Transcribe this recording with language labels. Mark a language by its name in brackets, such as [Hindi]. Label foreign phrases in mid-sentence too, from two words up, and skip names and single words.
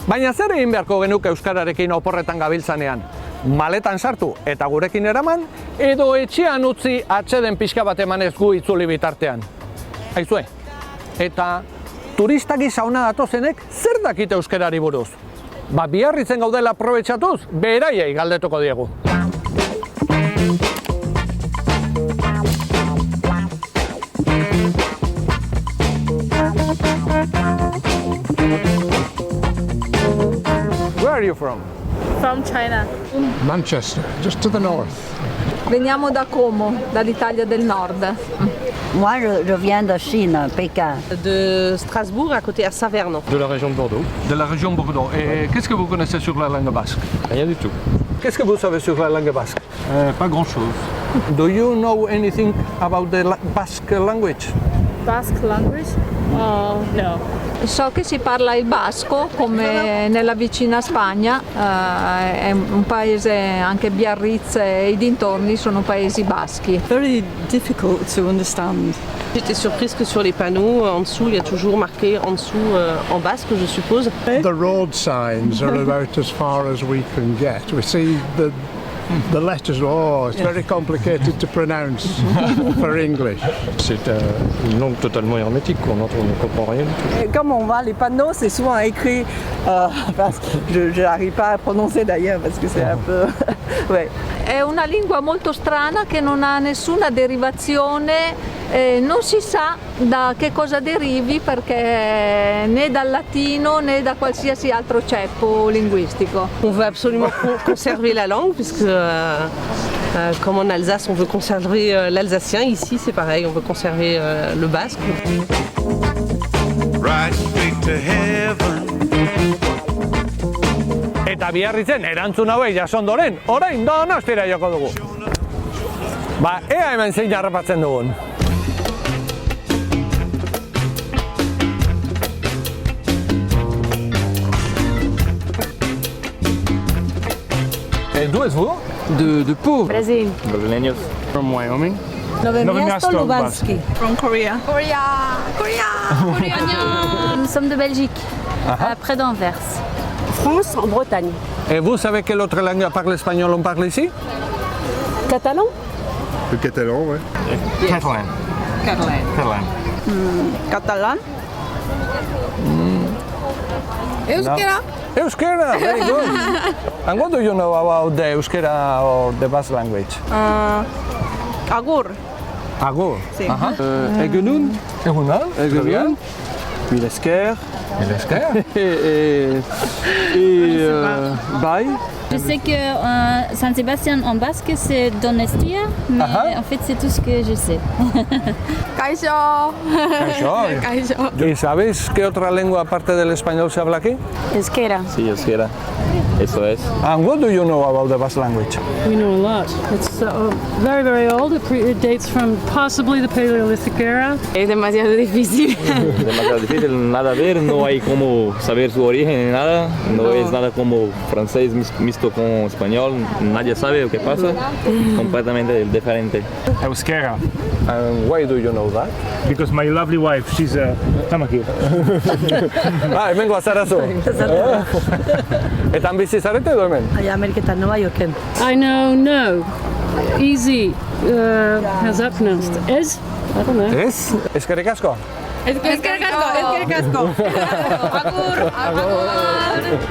[Basque] Baina zer egin beharko genuke euskararekin oporretan gabiltzanean? Maletan sartu eta gurekin eraman, edo etxean utzi atseden pixka bat emanez gu itzuli bitartean. Aizue, eta turistak gisa hona datozenek zer dakite euskarari buruz? Biarritzen gaudela aprobetxatuz, beraiei galdetuko diegu. [English] Where are you from? From China. Manchester, just to the north. [Italian] Veniamo da Como, dall'Italia del Nord. [French] Moi, je viens de Chine, Pékin. De Strasbourg, à côté à Savernon. De la région de Bordeaux. De la région Bordeaux. Et qu'est-ce que vous connaissez sur la langue basque? Rien du tout. Qu'est-ce que vous savez sur la langue basque? Pas grand-chose. [English] Do you know anything about the Basque language? Basque language? Oh, no. [Italian] So che si parla il basco, come nella vicina Spagna, è un paese, anche Biarritz e i dintorni sono paesi baschi. [English] Very difficult to understand. [French] J'étais surprise que sur les panneaux, en dessous, il y a toujours marqué en dessous, en basque, je suppose. [English] The road signs are about as far as we can get. We see the letters, it's very complicated to pronounce for English. [French] C'est une langue totalement hermétique, on ne comprend rien du tout. Et comme on voit les panneaux, c'est souvent écrit, parce que je n'arrive pas à prononcer d'ailleurs parce que c'est un peu... ouais. [Italian] È una lingua molto strana che non ha nessuna derivazione, non si sa da che cosa derivi perché né dal latino né da qualsiasi altro ceppo linguistico. [French] On veut absolument conserver la langue, puisque comme en Alsace, on veut conserver l'alsacien. Ici, c'est pareil, on veut conserver le basque. [English] Right straight to heaven. [Basque] Eta Biarritzen erantzun hauei jasondoren, orain Donostira joko dugu. Ea hemen zein harrapatzen dugun. [French] Et d'où êtes-vous? De Pau. Brésil. [Spanish] Brasileños. [English] From Wyoming. Nowe Miasto Lubanskie. From Korea. [French] Nous sommes de Belgique, près d'Anvers. France, en Bretagne. Et vous savez quelle autre langue parle espagnol on parle ici? Catalan? Le catalan, ouais. Catalan. Catalan. Euskera? Euskera, [English] very good. And what do you know about the Euskera or the Basque language? [Basque] Agur. Agur. [Spanish] Sí. [Basque] Egunoun. Egunon. [French] Puis l'Esker. Et l'Esker? Et Baï. Je sais que San Sebastián en basque c'est Donostia, mais en fait c'est tout ce que je sais. [Basque] Kaixo! [Spanish] ¿Y sabéis qué otra lengua aparte del español se habla aquí? Euskera. Sí, Euskera. Eso es. [English] And what do you know about the Basque language? We know a lot. It's very, very old. It dates from possibly the Paleolithic era. [Spanish] Es demasiado difícil. Demasiado difícil, nada ver, no hay como saber su origen ni nada. No es nada como francés mixto con español, nadie sabe lo que pasa. Completamente diferente. [English] Euskera, And why do you know that? because my lovely wife, she's Tamaki. [Basque] Hemen goazarazu. Eta bizi zarete edo hemen? Allá Ameriketan, Nueva Yorken. [English] I know no. Easy. How's that pronounced? Ez? I don't know. [Basque] Ez? Eskerrik asko? Eskerrik asko! Agur!